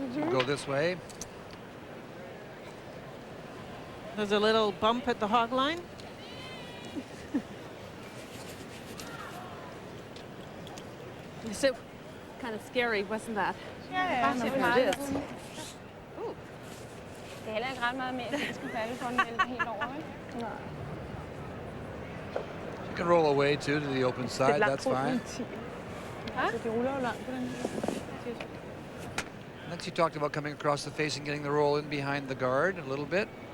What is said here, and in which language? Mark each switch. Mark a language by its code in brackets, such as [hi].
[en] Go this way. There's a little bump at the hog line. So kind of scary, wasn't that? [da] Ja, [en] It is. [da] Det er heller ikke ret meget mere, at det skal falde for den vælter helt over, ikke? [en] You can roll away too to the open side, that's fine. Nancy talked about coming across the face and getting the roll in behind the guard a little bit.